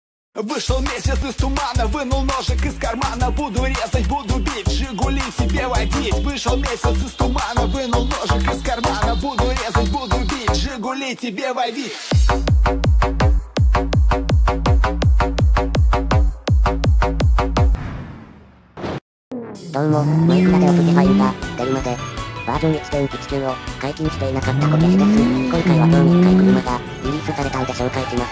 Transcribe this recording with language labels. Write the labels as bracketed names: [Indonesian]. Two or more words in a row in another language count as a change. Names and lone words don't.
[Russian] Вышел месяц из тумана, вынул ножик из кармана. Буду резать, буду бить, Жигули тебе водить. Вышел месяц из тумана, вынул ножик из кармана. Буду резать, буду бить, Жигули тебе водить. [Japanese] どうも、マイクラでオプティファインが出るまでバージョン 1.19 を解禁していなかったこけしです。今回は今日3回車がリリースされたんで紹介します。